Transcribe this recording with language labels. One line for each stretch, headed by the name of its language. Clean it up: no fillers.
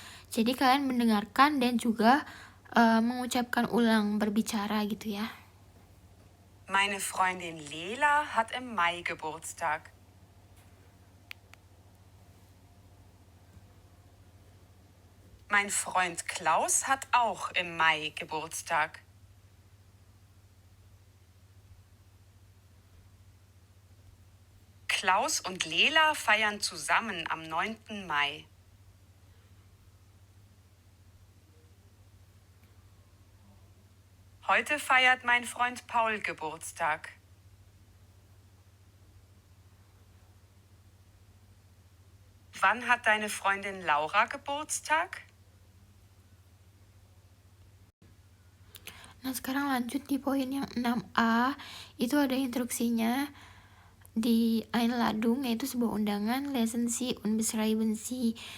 Indonesian: Jadi kalian mendengarkan dan juga mengucapkan ulang, berbicara gitu ya.
German: Meine Freundin Lela hat im Mai Geburtstag. Mein Freund Klaus hat auch im Mai Geburtstag. Klaus und Lela feiern zusammen am 9. Mai. Heute feiert mein Freund Paul Geburtstag. Wann hat deine Freundin Laura Geburtstag?
Indonesian: Nah, sekarang lanjut di poin yang 6A. Itu ada instruksinya di Einladung, yaitu sebuah undangan.
German: Lesen Sie und beschreiben Sie.